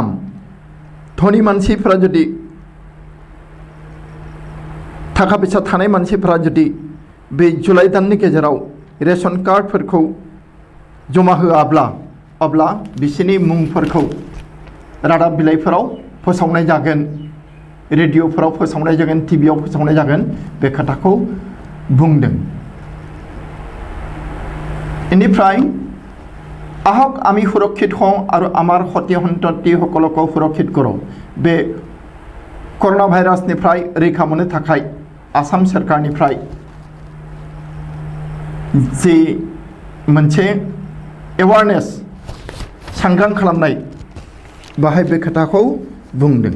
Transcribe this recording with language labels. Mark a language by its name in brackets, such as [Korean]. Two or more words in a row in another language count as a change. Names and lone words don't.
[Bodo] धोनि मानसिफोरा जुदि थाखा फैसा थानाय मानसिफोरा जुदि बे जुलाइ दाननि गेजेराव रेशन कार्डफोरखौ जमा होआब्ला अब्ला बिसोरनि मुंफोरखौ रादाब बिलाइफोराव फोसावनाय जागोन रेडिअफोराव फोसावनाय जागोन टिभिआव फोसावनाय जागोन बे खोथाखौ बुंदों। [Assamese] इनिफ्राय আহক আমি সুৰক্ষিত हওঁ আৰু আমাৰ সতি সন্ততিসকলকো সুৰক্ষিত কৰোঁ। [Bodo] बे कर'ना भाइरासनिफ्राय रैखा मोननो थाखाय आसाम सोरखारनिफ्राय जे मोनसे एवारनेस सांग्रां खालामनाय बाहाय बे खोथाखौ बुंदों।